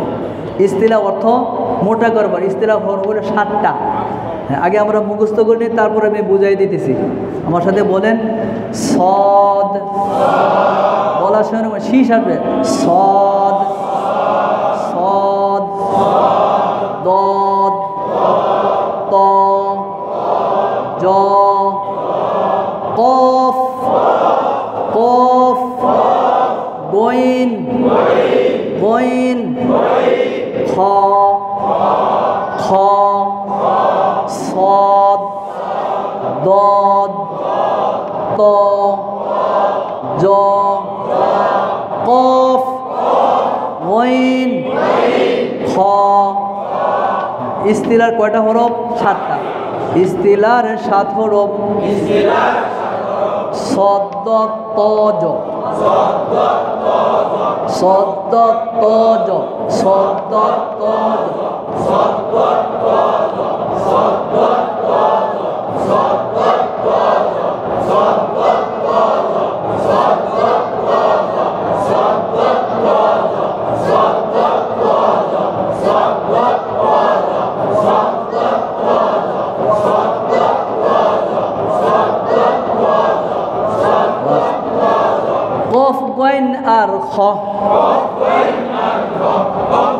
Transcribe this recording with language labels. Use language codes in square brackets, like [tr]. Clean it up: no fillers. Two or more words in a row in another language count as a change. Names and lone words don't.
[bn] ইস্তিলা অর্থ মোটা করে পড়া। ইস্তিলা হরফ হলো 7টা। হ্যাঁ, আগে আমরা মুখস্থ করে নিই, তারপরে আমি বুঝাই দিতেছি। আমার সাথে বলেন, সদ, বলার সময় শীষ আসবে, সদ, সদ, দদ, ত, জ, কফ, কফ, গইন, গইন, খ, খ, সদ, দদ, ত, জ, কফ, গইন, খ। ইস্তিলার কয়টা হরফ? 7টা। ইস্তিলার 7 হরফ। সদ্দ, তজ, সদ্দ, তজ, সদ্দ, তজ, সদ্দ, তজ, সদ্দ, তজ, সদ্দ, তজ, সদ্দ, তজ, সদ্দ, তজ, সদ্দ, তজ, সদ্দ, তজ, সদ্দ, তজ, সদ্দ, তজ, সদ্দ, তজ, কফ, গইন আর খ।